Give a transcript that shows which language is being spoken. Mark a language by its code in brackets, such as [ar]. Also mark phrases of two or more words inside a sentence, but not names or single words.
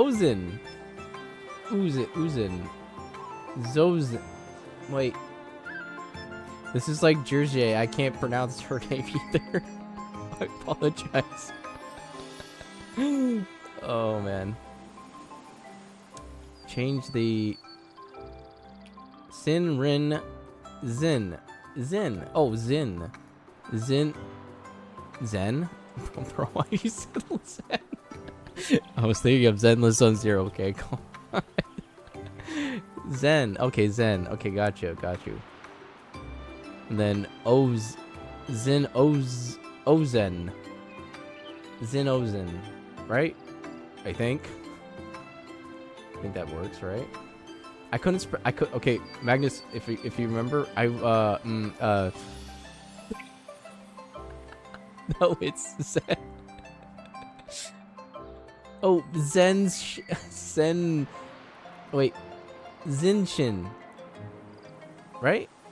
[en] Uzin. Zozin. Wait. This is like Jersey. I can't pronounce her name either. I apologize. Oh, man. Change the... Sin, Rin, Zin. Zin. Oh, Zin. Zin. Zen? Bro, why you said Zen? I was thinking of Zenless Zone Zero. Okay, come on. Zen. Okay, Zen. Okay, got you. And then Oz. Zin Oz. Ozen. Zin Ozen. Right? I think that works, right? I couldn't okay, Magnus, if you remember, no, it's Zen. Oh, Zen, wait, Zinshin, right?